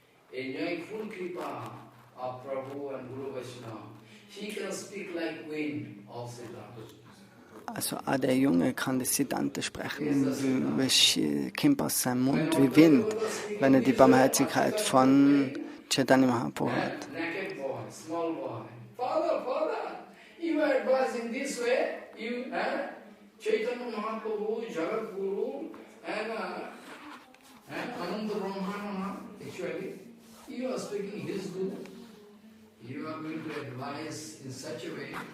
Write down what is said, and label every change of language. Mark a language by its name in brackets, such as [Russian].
[English] Enjoying full kripa of Prabhu and Guru Vaishnava, he can speak like wind of Siddhanta. [German] Also auch der Junge kann das Siddhanta sprechen, wie kommt aus seinem Mund wie Wind, wenn er die Barmherzigkeit von Chaitanya Mahaprabhu hat. [English] Small boy, Father, you are advising this way, Chaitanya Mahaprabhu, Jagat Guru, and Ananda Brahmana, actually. You are speaking his Guru. You are going to advise in such a way.